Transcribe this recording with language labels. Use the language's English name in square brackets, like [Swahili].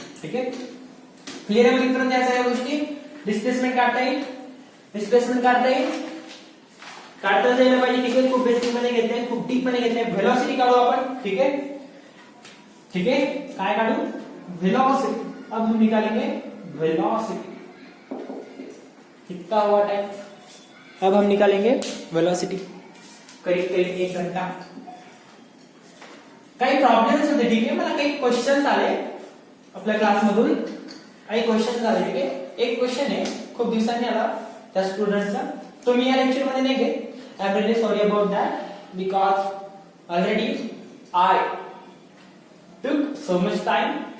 [Marathi] ठीक आहे, क्लिअर आहे मित्रांनो या सगळ्या गोष्टी. डिस्प्लेसमेंट काढता येईल, काढता जायला पाहिजे. ठीक आहे, खूप बेसिक मध्ये घेतलंय, खूप डीप मध्ये घेतलंय. व्हेलॉसिटी काढू आपण. ठीक आहे, काय काढू, वेलोसिटी. [Hindi] अब हम निकालेंगे वेलोसिटी. कितना हुआ टाइम, अब हम निकालेंगे वेलोसिटी. करीब 1 घंटा. [Marathi] काही प्रॉब्लेम्स होते. ठीक आहे, मला काही क्वेश्चन्स आले आपल्या क्लासमधून, काही क्वेश्चन्स आले. ठीक आहे, एक क्वेश्चन आहे खूप दिवसांनी आला त्या स्टुडंटचा, तो मी या लेक्चर मध्ये नाही घेत. [English] I am really sorry about that because already I took so much time.